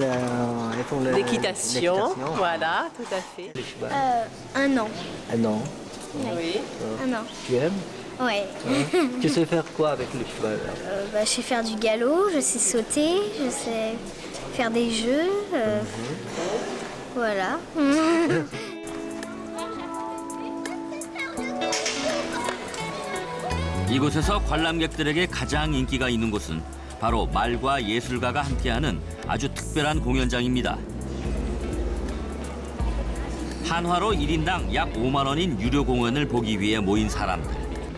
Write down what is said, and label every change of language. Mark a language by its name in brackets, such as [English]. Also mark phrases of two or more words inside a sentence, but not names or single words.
[French] L'équitation, voilà, tout à fait. Un an. Un an. Oui. Un an. Tu aimes? Ouais. Tu sais faire quoi avec le cheval? Je sais faire du galop, je sais sauter, je sais faire des jeux. Voilà. [Korean] 이곳에서 관람객들에게 가장 인기가 있는 곳은 바로 말과 예술가가 함께하는 아주 특별한 공연장입니다. 한화로 1인당 약 5만 원인 유료 공연을 보기 위해 모인 사람들.